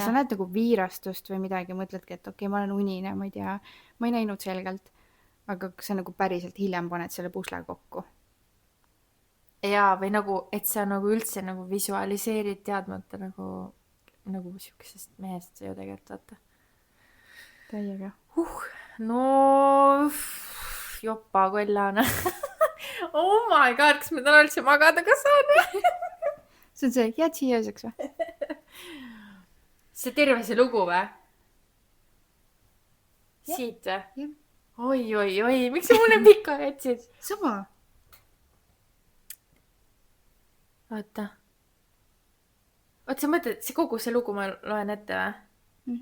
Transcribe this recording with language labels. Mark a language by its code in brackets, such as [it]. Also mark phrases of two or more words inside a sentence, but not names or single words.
[et] sa näed nagu viirastust või midagi, mõtledki, et okei, ma olen unine, ma ei tea, ma ei näinud selgelt, aga sa nagu päriselt hiljem paned selle pusle kokku. Jaa, või nagu, et sa nagu üldse nagu visualiseerid teadmata nagu siukesest mehest ju tegelikult vaata. Täiega. No jopa kollane. [en] Oh my god, [et] kas ma täna üldse magada ka saan või? See on see, jääd siia ööseks või? See terve see lugu või? Jah. Siit või? Jah. Oi, miks sa mulle pika jätsid? Sama. Oota, sa mõtled, see kogu see lugu ma loen ette või?